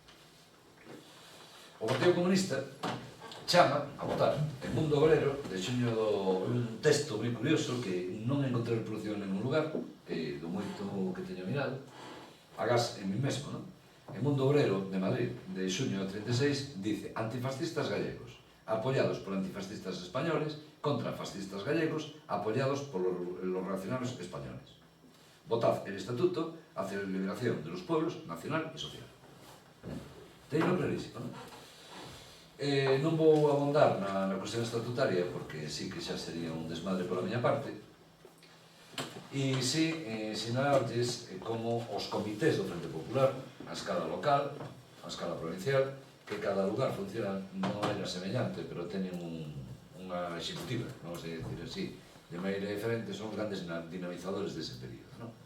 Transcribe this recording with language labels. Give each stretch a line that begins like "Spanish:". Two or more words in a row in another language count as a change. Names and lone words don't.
Galician: O Partido Comunista chama a votar en Mundo Obrero de xuño un texto moi curioso que non encontrei reproducción en ningún lugar, do moito que teño mirado, agás en mí mesmo, non? En Mundo Obrero de Madrid de xuño do 36
Spanish: dice: antifascistas gallegos apoyados por antifascistas españoles contra fascistas gallegos apoyados por los reaccionarios españoles. Votad el estatuto hacia la liberación de los pueblos nacional y social.
Galician: Teño clarísimo, non? Non vou abondar na cuestión estatutaria porque sí que xa sería un desmadre pola miña parte, e sí sinalarles como os comités do Frente Popular a escala local, a escala provincial, que cada lugar funciona non era semellante, pero teñen unha executiva,
Spanish: vamos a decir así,
Galician: de maneira diferente, son os grandes dinamizadores dese período, non?